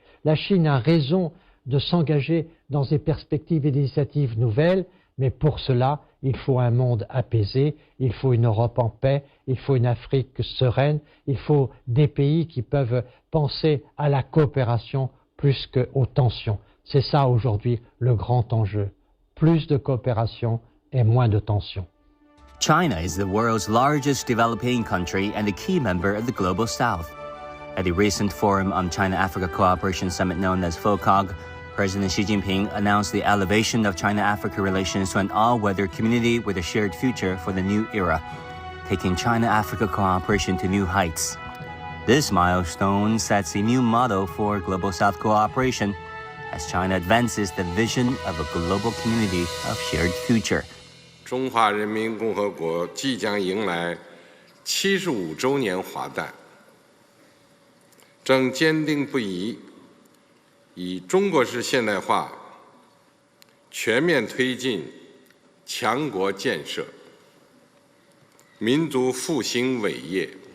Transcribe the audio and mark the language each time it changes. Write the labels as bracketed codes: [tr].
[fr] La Chine a raison de s'engager dans des perspectives et des initiatives nouvelles, mais pour cela, il faut un monde apaisé, il faut une Europe en paix, il faut une Afrique sereine, il faut des pays qui peuvent penser à la coopération plus qu'aux tensions. C'est ça aujourd'hui le grand enjeu. Plus de coopération et moins de tensions. [en] China is the world's largest developing country and a key member of the Global South. At the recent Forum on China-Africa Cooperation Summit known as FOCOG, President Xi Jinping announced the elevation of China-Africa relations to an all-weather community with a shared future for the new era, taking China-Africa cooperation to new heights. This milestone sets a new model for Global South cooperation as China advances the vision of a global community of shared future. [zh] 中华人民共和国即将迎来75周年华诞，正坚定不移以中国式现代化全面推进强国建设、民族复兴伟业。